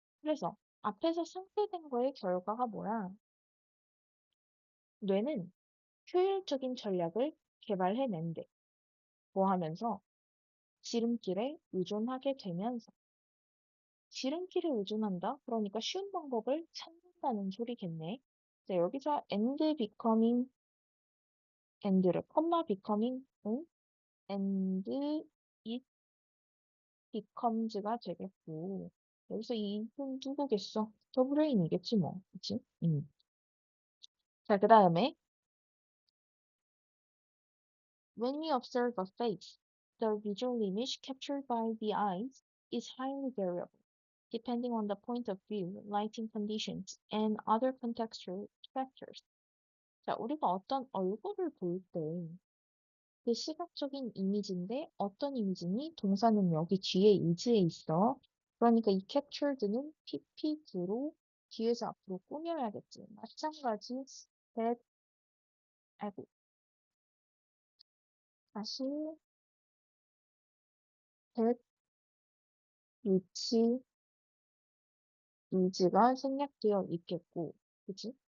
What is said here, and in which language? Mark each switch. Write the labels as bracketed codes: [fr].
[ko] 그래서 앞에서 상쇄된 거의 결과가 뭐야? 뇌는 효율적인 전략을 개발해낸대. 뭐 하면서? 지름길에 의존하게 되면서. 지름길에 의존한다? 그러니까 쉬운 방법을 찾는다는 소리겠네. 자, 여기서 and becoming, and를, 컴마 becoming, [en] and it becomes [ko] 가 되겠고. 여기서 이는 누구겠어? 더브레인이겠지 뭐. 그치? [en] 자, 그 다음에 when we observe a face, the visual image captured by the eyes is highly variable, depending on the point of view, lighting conditions, and other contextual factors. [ko] 자, 우리가 어떤 얼굴을 볼 때 그 시각적인 이미지인데 어떤 이미지니? 동사는 여기 뒤에 is에 있어. 그러니까 이 captured는 pp9로 뒤에서 앞으로 꾸며야겠지. 마찬가지 that, 아이고, 다시 that, 위치, 이즈가 생략되어 있겠고, 그치?